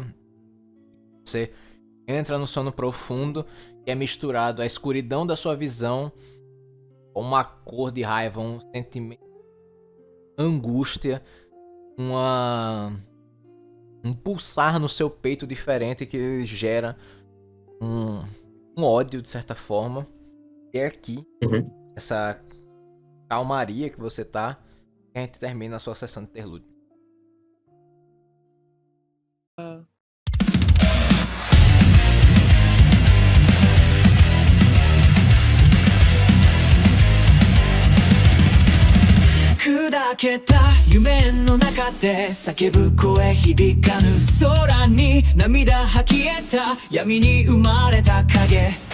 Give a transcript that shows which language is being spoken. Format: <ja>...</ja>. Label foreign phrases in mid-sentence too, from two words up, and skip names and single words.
<pt>Você entra no sono profundo e é misturado à escuridão da sua visão com uma cor de raiva, um sentimento de angústia, um pulsar no seu peito diferente que gera um ódio de certa forma. E é aqui, essa calmaria que você tá, que a gente termina a sua sessão de interlúdio.</pt> <ja>砕けた夢の中で叫ぶ声響かぬ空に涙吐きえた闇に生まれた影</ja>